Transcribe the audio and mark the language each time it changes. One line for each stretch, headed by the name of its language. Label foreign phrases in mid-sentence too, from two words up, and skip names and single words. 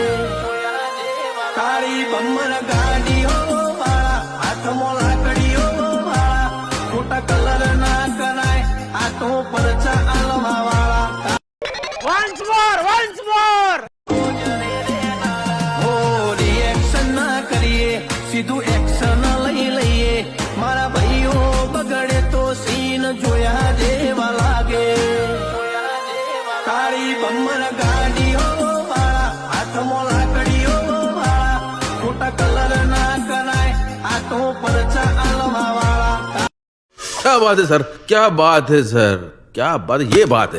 Gujarati: તારી બમ્મર ગાડીઓ વાળા હાથમાં લાકડીઓ વાળા ખોટા કલર ના કરાય આ તો પરચા આલવા વાળા
English: once more
Gujarati: હો રિએક્શન ના કરીએ સીધું એક્શન લઈ લઈએ મારા ભાઈઓ બગડે તો સીન જોયા જેવા લાગે તારી બમ્મર ગાડીઓ વાળા હાથમાં લાકડીઓ વાળા ખોટા કલર ના કરાય આ તો પરચા આલવા વાળા
Hindi: क्या बात है सर, क्या बात है सर, क्या बात है, ये बात है।